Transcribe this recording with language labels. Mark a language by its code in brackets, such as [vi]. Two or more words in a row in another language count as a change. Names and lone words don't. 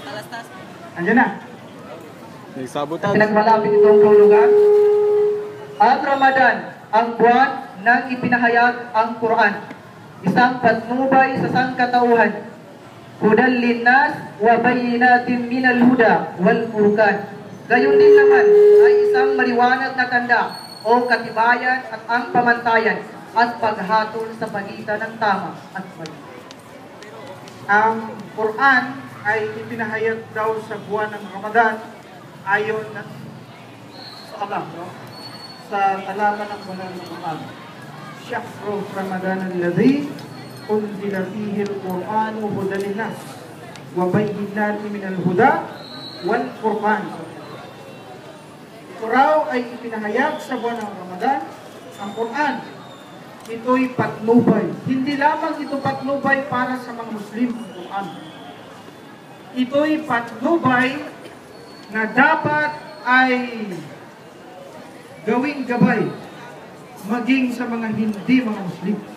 [tl] Andiyan na. Nagsabotage. Pinagmalapit itong kahulugan. Ang Ramadan, ang buwan nang ipinahayag ang Quran. Isang patnubay sa sangkatauhan. [ar] هدى للناس وبينات من الهدى والفرقان. [tl] Gayon din naman ay isang maliwanag na tanda o katibayan at ang pamantayan at paghatol sa pagitan ng tama at mali. Ang Quran ay ipinahayag daw sa buwan ng Ramadan ayon sa Allah, no? Sa talaman ng banal na Quran. [ar] شهر رمضان الذي أنزل فيه القرآن هدى للناس وبينات من الهدى والفرقان. [tl] Ito raw ay ipinahayag sa buwan ng Ramadan ang Quran. Ito'y patnubay. Hindi lamang ito patnubay para sa mga Muslim ang Quran. Ito'y patnubay na dapat ay gawing gabay maging sa mga hindi mga Muslim.